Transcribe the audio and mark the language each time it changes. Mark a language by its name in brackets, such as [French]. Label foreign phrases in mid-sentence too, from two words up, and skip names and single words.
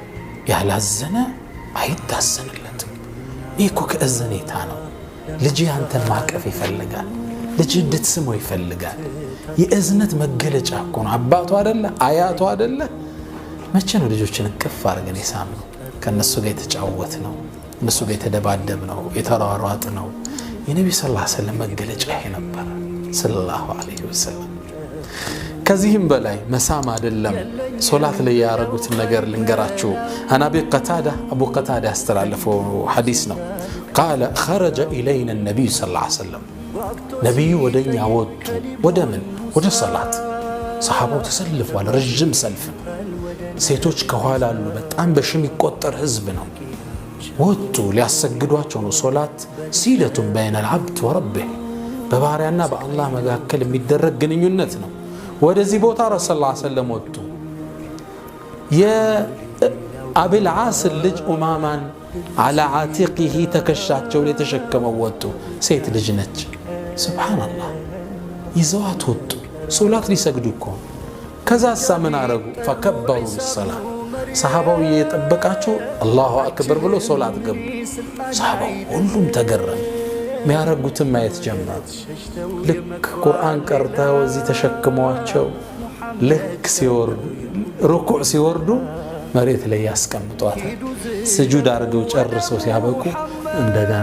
[Amharic] ያላዘነ አይታሰንለትም ይኮ ከእዝኔታ ነው ልጅ አንተን ማቀፍ ይፈልጋል ልጅ እንድትስመው ይፈልጋል የእዝነት መገለጫ እኮ ነው አባቱ አይደለ አያቱ አይደለ መቼ ነው ልጆችን ቅፍ አድርገን የሳምነው ከነሱ ጋር የተጫወት ነው እነሱ ጋር የተደባደብ ነው የተራራጥ ነው የነብዩ [Arabic] صلى الله عليه وسلم [Amharic] መገለጫ ይሄ ነበር [Arabic] صلى الله عليه وسلم [Amharic] ከዚህም በላይ መሳም አይደለም ሶላት ላይ ያረጉት ነገር ልንገራችሁ አና አቡ ቀታዳ ያስተላለፈው ሐዲስ ነው [Arabic] قال خرج الينا النبي صلى الله عليه وسلم [Amharic] ነብዩ ወደኛ ወጡ ወደ ሶላት ሰሃባው ተሰልፈዋል ረጅም ሰልፍ ሴቶች ከኋላ አሉ በጣም በሽም ይቆጠር ህዝብ ነው ወጡ ሊያሰግዷቸው ነው ሶላት ሲለቱን [Arabic] بين العبد وربه [Amharic] በባሪያና በአላህ መካከል የሚደረግ ግንኙነት ነው ወደዚህ ቦታ ረሱላህ [Arabic] صلى الله عليه وسلم [Amharic] ወጡ የአብል ዓስ ልጅ ኡማማን [Arabic] على عاتقه [Amharic] ተከሻቸው ላይ ተሸከመው ወጡ ሴት ልጅ ነች ሱብሃንአላህ ይዘዋት ወጡ ሶላት ሊሰግዱ እኮ ከዛ ምን አረጉ [Arabic] فكبروا بالصلاه [Amharic] ሰሃባው እየጠበቃቸው [Arabic] الله أكبر [Amharic] ብሎ ሶላት ገቡ ሰሃባው ሁሉም ተገረሙ ሚያረጉትን ማየት ጀመሩ ልክ ቁርአን ቀርተው እዚህ ተሸክመዋቸው ልክ ሩኩዕ ሲወርዱ መሬት ላይ ያስቀምጧታል ስጁድ አድርገው ጨርሰው ሲያበቁ እንደገና